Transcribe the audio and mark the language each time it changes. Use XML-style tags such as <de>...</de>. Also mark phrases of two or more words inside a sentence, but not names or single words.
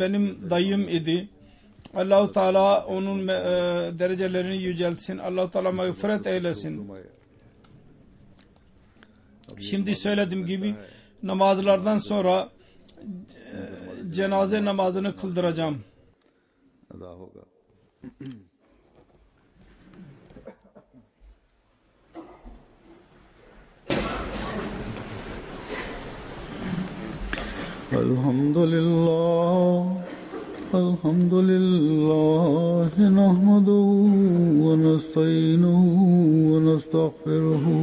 <tr>Benim dayım idi. Allah-u Teala onun derecelerini yüceltsin. Allah-u Teala mağfiret eylesin. Şimdi söylediğim gibi namazlardan sonra cenaze namazını kıldıracağım.</tr> <ur>ادا ہوگا.</ur> <ar>الحمد لله نحمده ونستعينه ونستغفره</ar>